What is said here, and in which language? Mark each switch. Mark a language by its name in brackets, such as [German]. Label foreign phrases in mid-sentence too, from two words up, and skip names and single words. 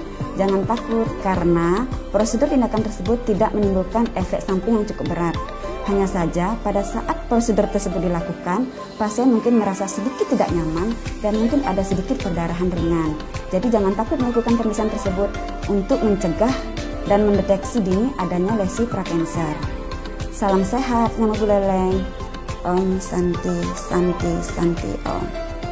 [Indonesian] Jangan takut karena prosedur tindakan tersebut tidak menimbulkan efek samping yang cukup berat. Hanya saja pada saat prosedur tersebut dilakukan, pasien mungkin merasa sedikit tidak nyaman dan mungkin ada sedikit perdarahan ringan. Jadi jangan takut melakukan pemeriksaan tersebut untuk mencegah dan mendeteksi dini adanya lesi prakanser. Salam sehat, Nyama Buleleng. [Sanskrit] Om Santi Santi Santi Om.